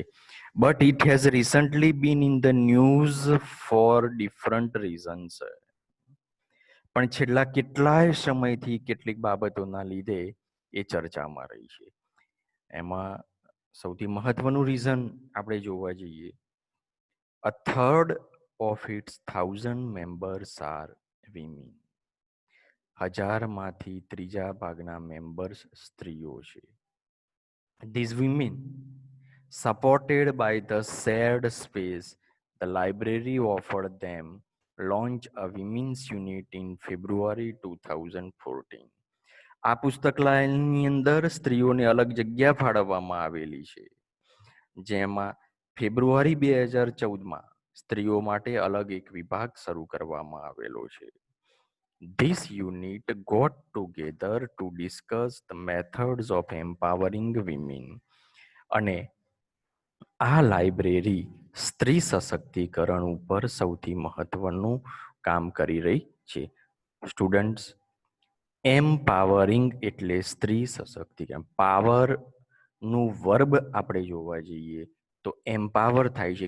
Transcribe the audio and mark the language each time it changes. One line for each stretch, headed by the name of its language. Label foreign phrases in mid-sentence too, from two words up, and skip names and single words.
English: but it has recently been in the news for different reasons.
Gujarati: પણ છેલ્લા કેટલાય સમયથી કેટલીક બાબતોના લીધે એ ચર્ચામાં રહી છે. એમાં સૌથી મહત્વનું રીઝન આપણે જોવા જઈએ,
English: a third of its 1,000 members are women.
Gujarati: 1000માંથી ત્રીજા ભાગના મેમ્બર્સ સ્ત્રીઓ છે.
English: These women, supported by the shared space the library offered them, launched a women's unit in February 2014.
Gujarati: આ પુસ્તકાલયની અંદર સ્ત્રીઓને અલગ જગ્યા ફાળવવામાં આવેલી છે, જેમાં ફેબ્રુઆરી 2014માં સ્ત્રીઓ માટે અલગ એક વિભાગ શરૂ કરવામાં આવેલો છે.
English: This unit got together to discuss the methods of empowering women.
Gujarati: અને આ લાઇબ્રેરી સ્ત્રી સશક્તિકરણ ઉપર સૌથી મહત્વનું કામ કરી રહી છે.
English: Students, empowering
Gujarati: એટલે સ્ત્રી સશક્તિકરણ. પાવરનું વર્બ આપણે જોવા જઈએ તો એમ્પાવર થાય છે.